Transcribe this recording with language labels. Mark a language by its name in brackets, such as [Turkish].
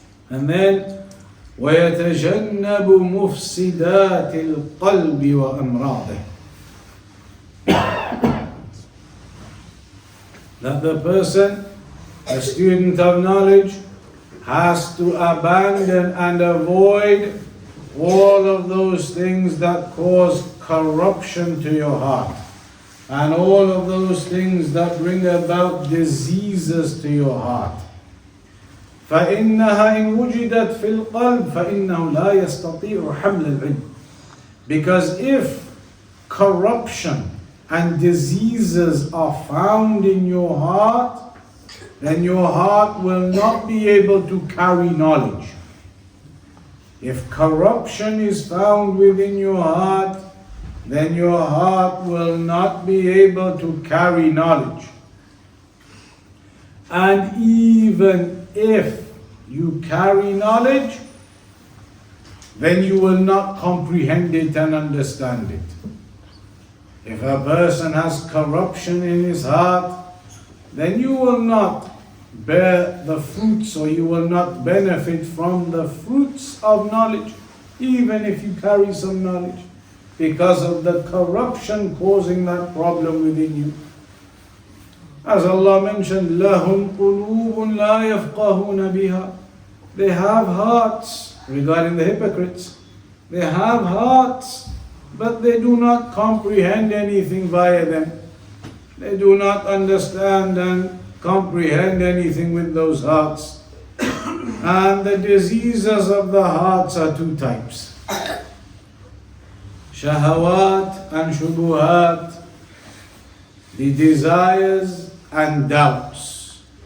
[English] And then, [Arabic] وَيَتَجَنَّبُ مُفْسِدَاتِ الْقَلْبِ وَأَمْرَاضِهِ. [English] That the person, a student of knowledge, has to abandon and avoid all of those things that cause corruption to your heart, and all of those things that bring about diseases to your heart. [Arabic] فإنها إن وجدت في القلب فإنه لا يستطيع حمل العلم. [English] Because if corruption and diseases are found in your heart, then your heart will not be able to carry knowledge. If corruption is found within your heart, then your heart will not be able to carry knowledge. And even if you carry knowledge, then you will not comprehend it and understand it. If a person has corruption in his heart, then you will not bear the fruits, or you will not benefit from the fruits of knowledge, even if you carry some knowledge, because of the corruption causing that problem within you. As Allah mentioned, [Arabic] لَهُمْ قُلُوبٌ لَا يَفْقَهُونَ بِهَا. [English] They have hearts, regarding the hypocrites. They have hearts, but they do not comprehend anything via them. They do not understand and comprehend anything with those hearts. And the diseases of the hearts are two types: shahawat and shubuhat, the desires and doubts.